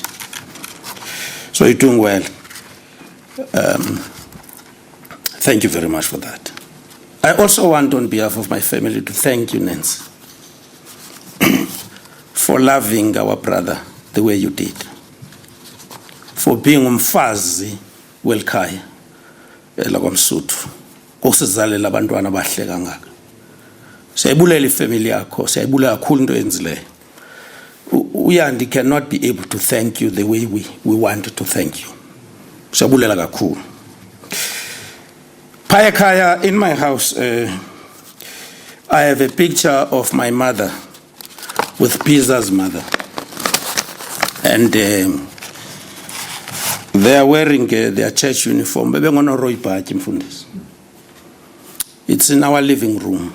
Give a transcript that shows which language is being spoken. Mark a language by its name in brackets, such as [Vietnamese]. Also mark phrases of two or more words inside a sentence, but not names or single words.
[English] So you're doing well. Thank you very much for that. I also want, on behalf of my family, to thank you, Nancy, for loving our brother the way you did, for being [Xhosa] umfazi welkhaya lakwamsuthu kokusizalela abantwana abahle kangaka. Siyayibulela ifamily yakho, siyayibulela kakhulu into enzileyo. [English] Uyandi cannot be able to thank you the way we want to thank you. [Xhosa] Siyabulela kakhulu. Payakaya, [English] in my house, I have a picture of my mother with Piza's mother. And they are wearing their church uniform. It's in our living room.